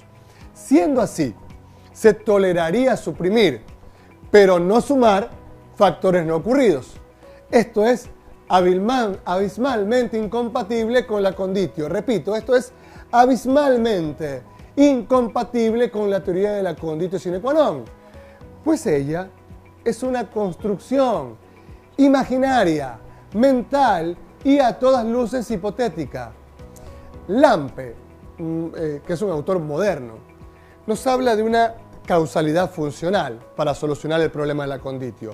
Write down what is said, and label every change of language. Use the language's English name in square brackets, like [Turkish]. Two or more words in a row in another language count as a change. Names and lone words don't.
[Spanish] Siendo así, se toleraría suprimir, pero no sumar factores no ocurridos. Esto es abismalmente incompatible con la conditio. Repito, esto es abismalmente incompatible con la teoría de la [Latin] conditio sine qua non, [Spanish] pues ella es una construcción imaginaria, mental y a todas luces hipotética. Lampe, que es un autor moderno, nos habla de una causalidad funcional para solucionar el problema de la conditio.